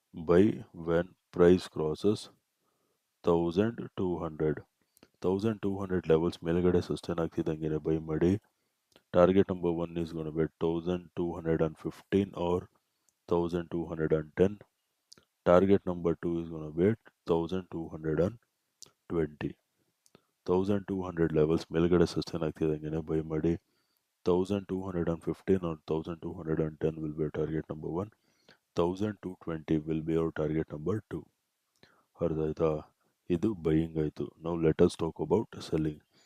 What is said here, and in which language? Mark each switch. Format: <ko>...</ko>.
<en>buy when price crosses 1200 levels</en> <kn>ಮೇಲ್ಗಡೆ sustain ಆಗ್ತಿದ್ದಂಗೆ by ಮಾಡಿ.</kn> <en>Target number 1 is going to be 1215 or 1210. Target number 2 is going to be 1220.</en> <kn>1200 levels ಮೇಲ್ಗಡೆ sustain ಆಗ್ತಿದ್ದಂಗೆ by ಮಾಡಿ.</kn> <en>1215 or 1210 will be target number 1. 1220 will be our target number 2.</en> <kn>ಅರ್ಥ ಆಯ್ತಾ? ಇದು buying ಆಯಿತು.</kn> <en>Now let us talk about selling.</en>